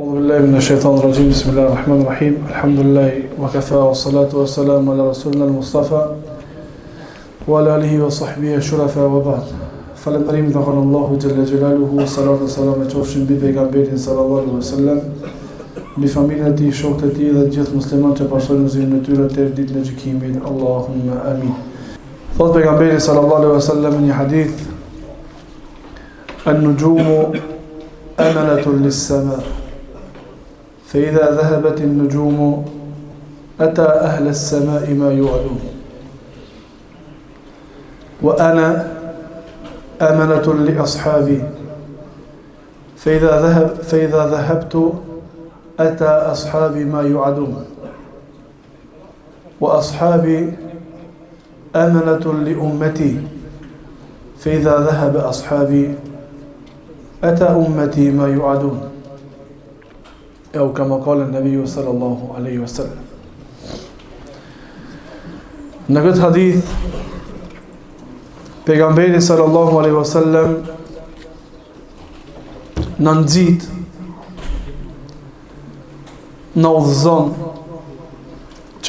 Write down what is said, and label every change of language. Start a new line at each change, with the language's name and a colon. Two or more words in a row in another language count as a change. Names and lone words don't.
Arabic: بالله من الشيطان الرجيم بسم الله الرحمن الرحيم. الحمد لله وكفى والصلاة والسلام على رسولنا المصطفى وعلى آله وصحبه الشرفاء وبعد.
Albanian: Falënderim dhe Allahu
Arabic: جل جلاله, الصلاة والسلام
Albanian: qofshin mbi pejgamberin
Arabic: صلى الله عليه وسلم,
Albanian: mbi familjen e tij, shokët e tij dhe të gjithë muslimanët që pasojnë rrugën e tyre deri ditën e gjykimit.
Arabic: اللهم آمين.
Albanian: Thot pejgamberi
Arabic: صلى الله عليه وسلم
Albanian: në një hadith:
Arabic: "النجوم أمنة للسماء فإذا ذهبت النجوم أتى أهل السماء ما يوعدون, وأنا أمنة لأصحابي فإذا ذهبت أتى أصحابي ما يوعدون وأصحابي أمنة لأمتي فإذا ذهب أصحابي أتى أمتي ما يوعدون." أو كما قال النبي صلى الله عليه وسلم.
Albanian: Në këtë hadith pejgamberi
Arabic: صلى الله عليه وسلم
Albanian: na nxit, na udhëzon që